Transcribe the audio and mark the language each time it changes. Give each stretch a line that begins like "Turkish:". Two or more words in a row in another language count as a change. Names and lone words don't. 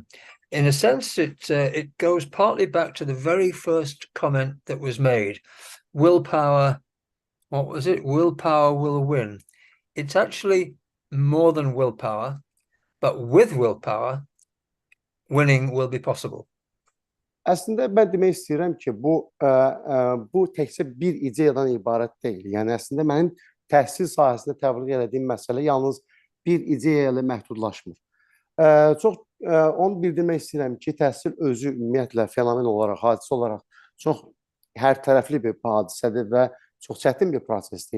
English: In a sense, it goes partly back to the very first comment that was made. Willpower, what was it? Willpower will win. It's actually more than willpower, but with willpower, winning will be possible.
Azerbaijani: Əslində mən demək istəyirəm ki, bu təkcə bir ideyadan ibarət deyil. Yəni əslində mənim təhsil sahəsində təbliğ etdiyim məsələ yalnız bir ideya ilə məhdudlaşmır. Onu bildirmək istəyirəm ki, təhsil özü ümumiyyətlə fenomen olaraq, hadisə olaraq çox hərtərəfli bir hadisədir və çox çətin bir prosesdir.